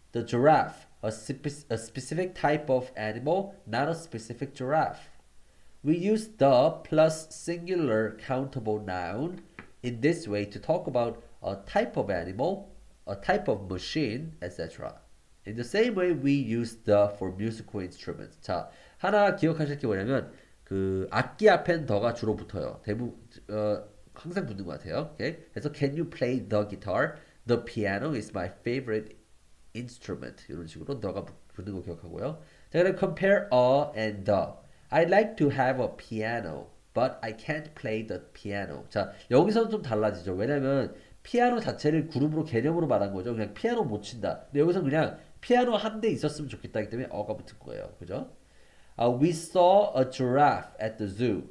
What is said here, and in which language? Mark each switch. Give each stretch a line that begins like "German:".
English: The giraffe, a specific type of animal, not a specific giraffe. We use the plus singular countable noun in this way to talk about a type of animal, a type of machine, etc. In the same way, we use the for musical instruments.
Korean: 자, 하나 기억하실 게 뭐냐면 그 악기 앞엔 더가 주로 붙어요. 항상 붙는 것 같아요. Okay? 그래서
English: can you play the guitar? The piano is my favorite instrument.
Korean: 이런 식으로 더가 붙는 거 기억하고요. 자, 그럼
English: compare a and the. I like to have a piano, but I can't play the piano.
Korean: 자, 여기서는 좀 달라지죠. 왜냐면 피아노 자체를 그룹으로 개념으로 말한 거죠. 그냥 피아노 못 친다. 근데 여기서 그냥 피아노 한 대 있었으면 좋겠다 기 때문에 어가 붙은 거예요. 그죠?
English: We saw a giraffe at the zoo.